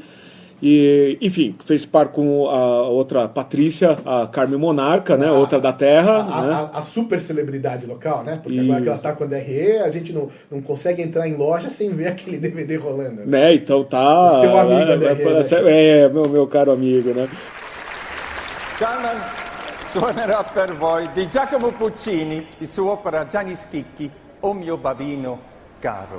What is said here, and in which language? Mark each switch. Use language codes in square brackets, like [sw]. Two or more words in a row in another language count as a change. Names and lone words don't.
[pt] E, enfim, fez par com a outra Patrícia, a Carmen Monarca, né? Outra da terra. A super celebridade local, né? Porque agora que ela tá com a DRE, a gente não consegue entrar em loja sem ver aquele DVD rolando. Né? Então tá... O seu amigo DRE. Meu caro amigo, né? [it] Carmen suonerà per voi di Giacomo Puccini il suo opera Gianni Schicchi, O mio babino caro.